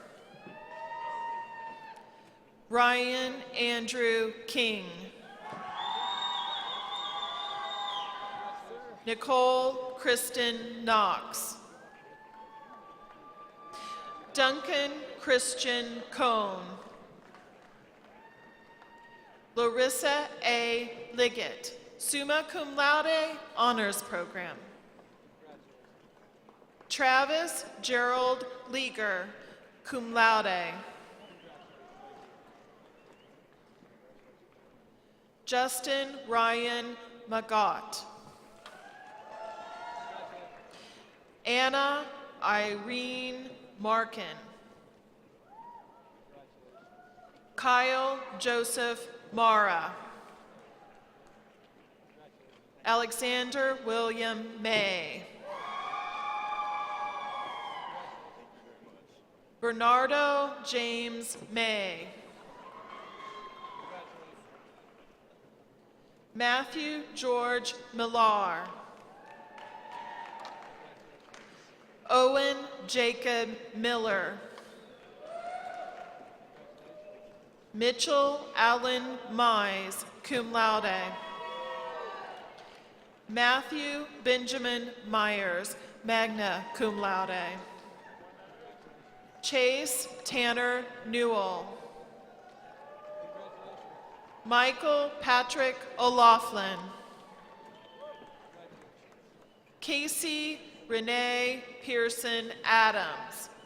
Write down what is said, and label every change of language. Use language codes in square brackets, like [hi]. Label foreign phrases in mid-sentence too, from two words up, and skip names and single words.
[en] Ryan Andrew King. Nicole Kristen Knox. Duncan Christian Cohn. Larissa A. Liggett, [la] summa cum laude, [en] honors program. Travis Gerald Leager, [la] cum laude. [en] Justin Ryan Magott. Anna Irene Markin. Kyle Joseph Mara. Alexander William May. Bernardo James May. Matthew George Millar. Owen Jacob Miller. Mitchell Allen Mize, [la] cum laude. [en] Matthew Benjamin Myers, [la] magna cum laude. [en] Chase Tanner Newell. Michael Patrick O'Laughlin. Casey Renee Pearson Adams.